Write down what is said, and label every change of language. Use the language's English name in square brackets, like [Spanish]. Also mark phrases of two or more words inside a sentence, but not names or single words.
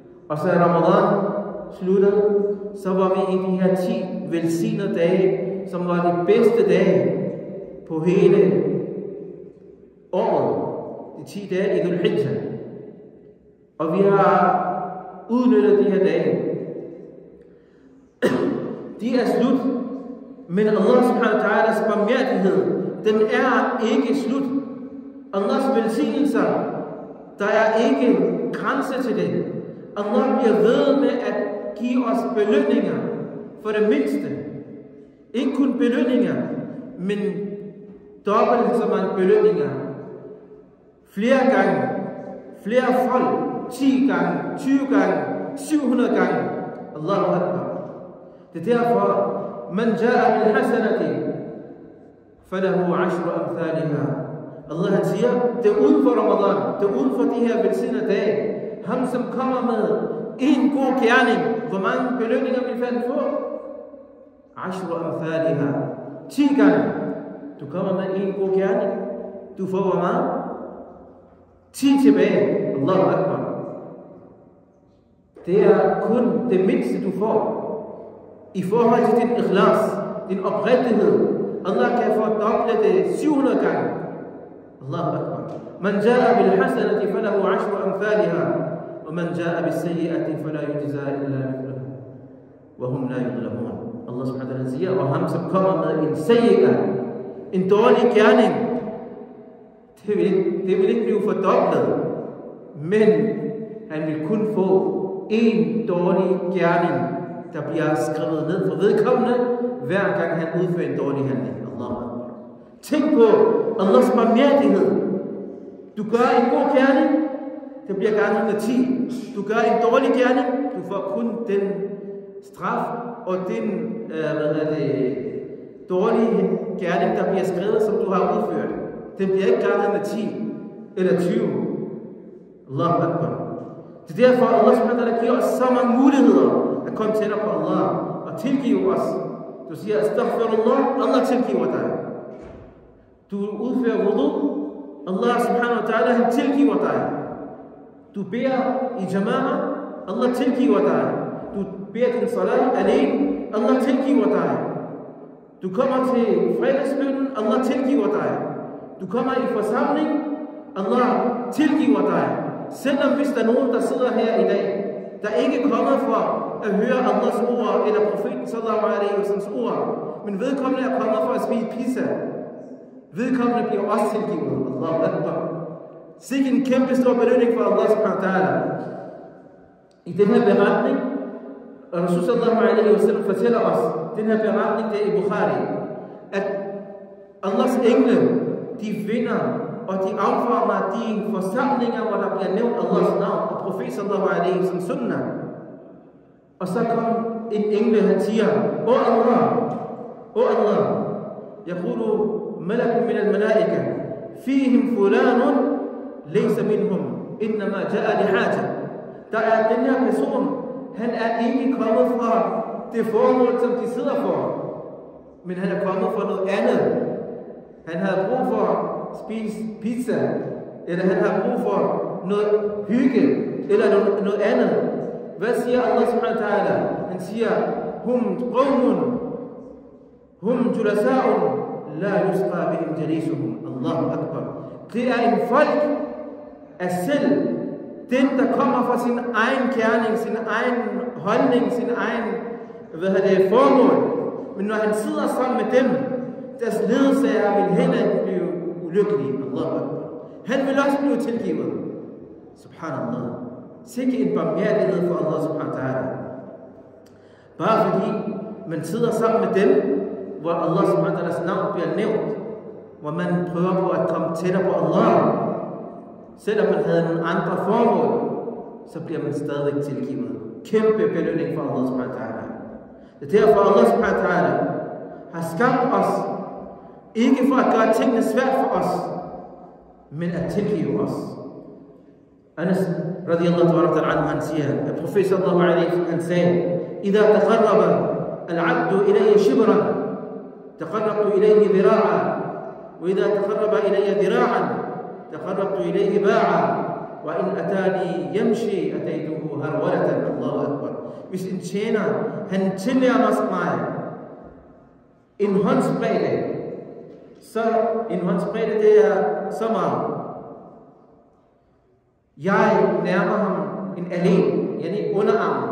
[Danish] Og så Ramadan sluttede, så var vi i de her 10 velsignede dage, som var de bedste dage på hele året. De 10 dage i Dhul Hijjah. Og vi har udnyttet de her dage. De er slut, men [Arabic] الله سبحانه وتعالى [Danish] barmhjertighed, den er ikke slut. Allahs velsignelser, der er ikke grænse til det. Allah bliver ved med at give os belønninger for det mindste. Ikke kun belønninger, men dobbelt så mange belønninger. Flere gange, flere folk, 10 gange, 20 gange, 700 gange. [Arabic] الله أكبر. [Danish] Det er derfor, [Arabic] من جاء بالحسنة فله 10 أمثالها. [Danish] Allah han siger, det er uden for Ramadan, det er uden for de her velsignede dage. Ham som kommer med en god gerning, hvor mange belønninger vil han få? 10 amthaliha. 10 gange. Du kommer med en god gerning, du får hvor meget? 10 tilbage. Allahu Akbar. Det er kun det mindste du får. I forhold til din ikhlas, din oprigtighed. Allah kan fordoble det 700 gange. [Arabic] الله أكبر. من جاء بالحسنة فله 10 أمثالها ومن جاء بالسيئة فلا يجزى إلا مثلها وهم لا يظلمون. الله سبحانه وتعالى [Danish] siger, og ham som kommer med en sayyi'a, en dårlig gerning, det vil ikke blive fordoblet, men han vil kun få en dårlig gerning, der bliver skrevet ned for vedkommende, hver gang han udfører en dårlig handling. Allah. Tænk på Allahs barmhjertighed. Du gør en god gerning, det bliver ganget med 10. Du gør en dårlig gerning, du får kun den straf og den dårlige gerning, der bliver skrevet, som du har udført. Den bliver ikke ganget med 10 eller 20. [Arabic] الله أكبر. [Danish] Det er derfor, [Arabic] الله سبحانه وتعالى [Danish] giver os så mange muligheder at komme tættere på Allah og tilgive os. Du siger, astaghfirullah, Allah tilgiver dig. Du udfører wudu, [Arabic] الله سبحانه وتعالى, [Danish] han tilgiver dig. Du beder i jama'a, Allah tilgiver dig. Du beder din salat alene, Allah tilgiver dig. Du kommer til fredagsbønnen, Allah tilgiver dig. Du kommer i forsamling, Allah tilgiver dig. Selvom hvis der er nogen, der sidder her i dag, der ikke er kommet for at høre Allahs ord, eller profeten [Arabic] صلى الله عليه وسلم [Danish] ord, men vedkommende er kommet for at spise pizza, vedkommende bliver også tilgivet. [Arabic] الله أكبر. [Danish] Sikke en kæmpe stor belønning for [Arabic] الله سبحانه وتعالى. [Danish] I den her beretning, og Rasul [Arabic] صلى الله عليه وسلم [Danish] fortæller os, den her beretning, det er i Bukhari, at Allahs engle, de vinder og de afformer de forsamlinger, hvor der bliver nævnt Allahs navn og profet [Arabic] صلى الله عليه وسلم [Danish] sunnah. Og så kom en engle, han siger, [Arabic] يا الله يقول ملك من الملائكة فيهم فلان ليس منهم إنما جاء لحاجة. [Danish] Der er den her person, han er ikke kommet fra det formål, som de sidder for, men han er kommet for noget andet. Han havde brug for at spise pizza, eller han har brug for noget hygge, eller noget andet. Hvad siger [Arabic] الله سبحانه وتعالى? [Danish] Han siger, [Arabic] هم قوم هم الجلساء لا يشقى بهم جليسهم. الله أكبر. [Danish] Det er en folk af selv, den der kommer fra sin egen gerning, sin egen holdning, sin egen formål. Men når han sidder sammen med dem, deres ledsager vil heller ikke blive ulykkelige. [Arabic] الله أكبر. [Danish] Han vil også blive tilgivet. Subhanallah. Sikke en barmhjertighed for [Arabic] الله سبحانه وتعالى. [Danish] Bare fordi man sidder sammen med dem, hvor [Arabic] الله سبحانه وتعالى [Danish] navn bliver nævnt, hvor man prøver på at komme tættere på Allah, selvom man havde nogle andre formål, så bliver man stadig tilgivet. Kæmpe belønning for [Arabic] الله سبحانه وتعالى. [Danish] Det er derfor [Arabic] الله سبحانه وتعالى [Danish] har skabt os, ikke for at gøre tingene svært for os, men at tilgive os. Anas [Arabic] رضي الله تعالى عنه, [Danish] han siger, at profet [Arabic] صلى الله عليه وسلم, [Danish] han sagde, [Arabic] إذا تقرب العبد إلي شبرا تقربت إليه ذراعا وإذا تقرب إلي ذراعا تقربت إليه باعا وإن أتاني يمشي أتيته هرولة الله أكبر. [Danish] Hvis en tjener, han tilnærmer mig en håndsbredde, så en håndsbredde, det er så meget. Jeg nærmer ham en alene, yani underarm.